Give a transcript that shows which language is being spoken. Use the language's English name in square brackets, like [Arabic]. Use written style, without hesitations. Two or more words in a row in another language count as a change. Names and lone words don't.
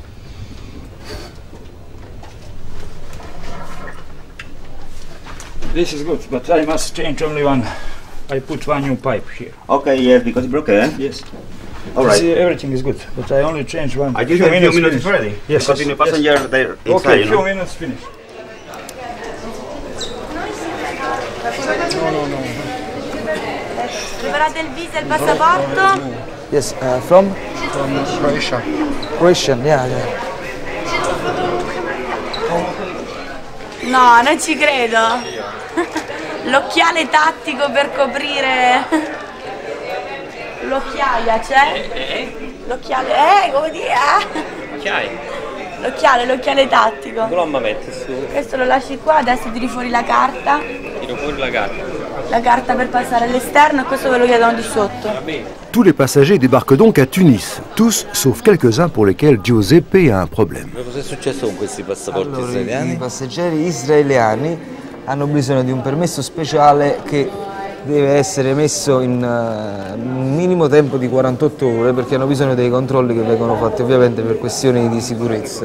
[English] This is good, but I must change only one. I put one new pipe here. Okay, yes, because it's broken. Yes. All right. See, everything is good, but I only change one. I give you a few minutes ready. Yes. Because in the passenger there inside, okay, few minutes finish. [Italian] Preparate il viso e il passaporto? [English] Yes, from Croatia. Croatian, yeah. [Italian] No, non ci credo. L'occhiale tattico per coprire. L'occhiaia c'è? L'occhiale, come dire? L'occhiale tattico. Dove lo metti su? Questo lo lasci qua, adesso tiri fuori la carta. Tiro fuori la carta. La carta per passare all'esterno e questo ve lo chiedono di sotto. [French] Tous les passagers débarquent donc à Tunis, tous sauf quelques-uns pour lesquels Giuseppe a un problème. [Italian] Cosa è successo con questi passaporti israeliani? I passeggeri israeliani hanno bisogno di un permesso speciale che deve essere messo in un minimo tempo di 48 ore perché hanno bisogno dei controlli che vengono fatti ovviamente per questioni di sicurezza.